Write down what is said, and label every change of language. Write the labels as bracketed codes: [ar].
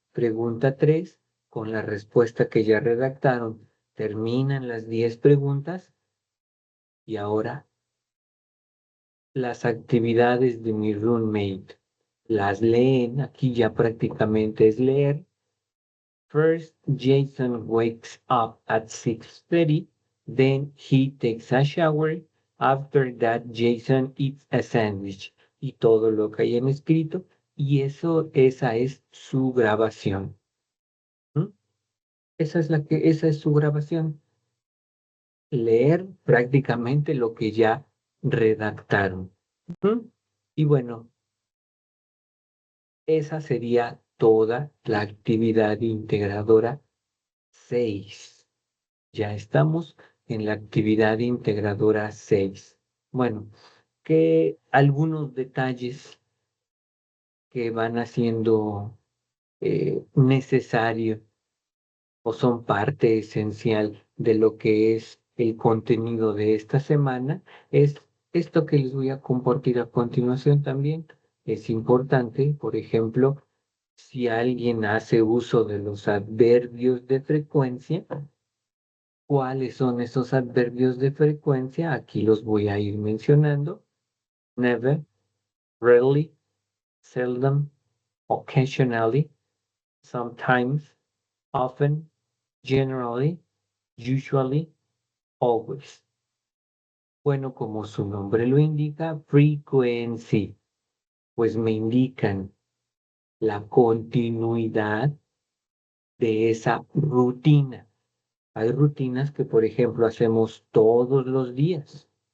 [es] Pregunta 3 con la respuesta que ya redactaron. Terminan las 10 preguntas y ahora las actividades de mi roommate. Las leen, aquí ya prácticamente es leer. [en] First, Jason wakes up at 6:30, then he takes a shower. After that, Jason eats a sandwich. [es] Y todo lo que hayan escrito, y esa es su grabación. ¿Mm? Esa es su grabación. Leer prácticamente lo que ya redactaron. ¿Mm? Y bueno, esa sería toda la actividad integradora 6. Ya estamos en la actividad integradora 6. Bueno, que algunos detalles que van haciendo necesario o son parte esencial de lo que es el contenido de esta semana es esto que les voy a compartir a continuación también. Es importante, por ejemplo, si alguien hace uso de los adverbios de frecuencia, ¿cuáles son esos adverbios de frecuencia? Aquí los voy a ir mencionando. [en] Never, rarely, seldom, occasionally, sometimes, often, generally, usually, always. [es] Bueno, como su nombre lo indica, frequency, pues me indican la continuidad de esa rutina. Hay rutinas que, por ejemplo, hacemos todos los días.